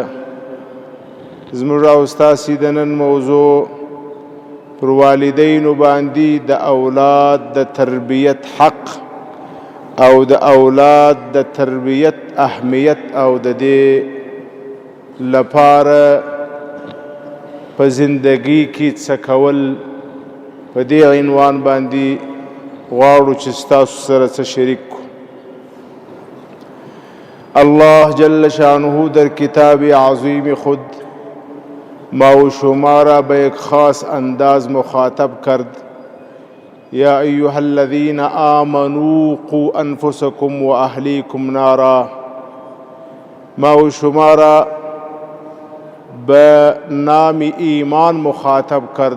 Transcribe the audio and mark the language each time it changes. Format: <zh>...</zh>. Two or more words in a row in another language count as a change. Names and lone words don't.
<ps>زموږ او ستاسې د نن موضوع پر والدینو باندې د اولاد د تربیت حق او د اولاد د تربیت اهمیت او د دې لپاره په زندگی کې څه کول په دې عنوان باندې غواړو چې ستاسو سره څه شریک کړو.</ps> <fa>الله جل شانه در کتاب عظیم خود ما و شما را به یک خاص انداز مخاطب کرد.</fa> <ar>یا ایها الذین آمنوا قوا انفسکم و اهلیکم نارا.</ar> <fa>ما و شما را به نام ایمان مخاطب کرد.</fa>